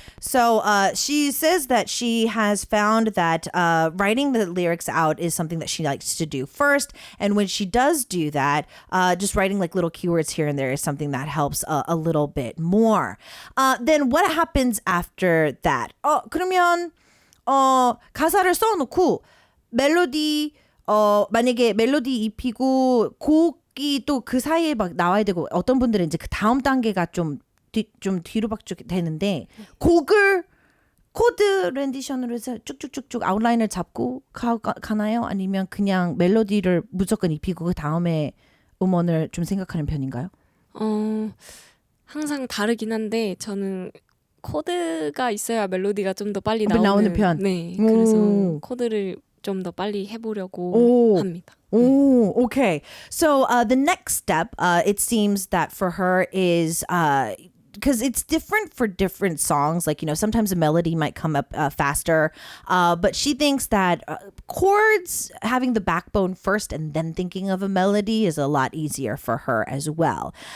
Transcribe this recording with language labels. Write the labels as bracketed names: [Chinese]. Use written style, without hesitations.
[English] So she says that she has found that writing the lyrics out is something that she likes to do first. And when she does do that, just writing little keywords here and there is something that helps a little bit more. Then what happens after that? [Korean] 그러면 가사를 써놓고 멜로디 만약에 멜로디 입히고 곡이 또 그 사이에 막 나와야 되고 어떤 분들은 이제 그 다음 단계가 좀 뒤로 박죽 되는데 곡을 코드 렌디션으로 해서 쭉쭉쭉쭉 아웃라인을 잡고 가나요? 아니면 그냥 멜로디를 무조건 입히고 그 다음에 음원을 좀 생각하는 편인가요? 항상 다르긴 한데 저는 코드가 있어야 멜로디가 좀 더 빨리 나오는 편. 네, 그래서 코드를 좀 더 빨리 해보려고 합니다. [English] Oh, okay. So the next step, it seems that for her is because it's different for different songs. Sometimes a melody might come up faster, but she thinks that chords, having the backbone first and then thinking of a melody is a lot easier for her as well.